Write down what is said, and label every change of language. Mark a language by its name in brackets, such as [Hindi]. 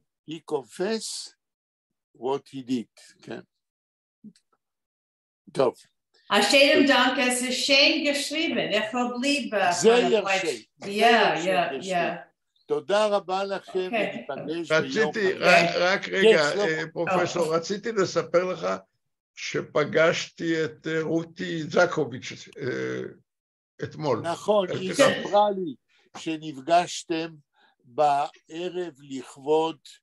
[English] He confess what he did, [Hebrew] כן? טוב. [German] Hashem Dank, es ist schön geschrieben. Ich will bleiben. sehr schön. Ja. [Hebrew] תודה רבה לכם, וניפגש ביום חמישי. רק רגע, פרופסור, רציתי לספר לך שפגשתי את רותי זקוביץ' אתמול. נכון, היא ספרה לי שנפגשתם בערב לכבוד...